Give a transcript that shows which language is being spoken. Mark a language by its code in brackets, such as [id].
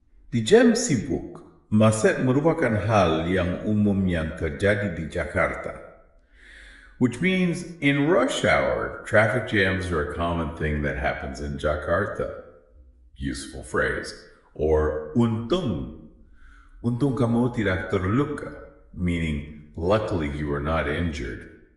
[id] Di jam sibuk, maset merupakan hal yang umum yang terjadi di Jakarta. [en] Which means in rush hour, traffic jams are a common thing that happens in Jakarta. Useful phrase. Or untung. [id] Untung kamu tidak terluka. [en] Meaning, luckily you are not injured.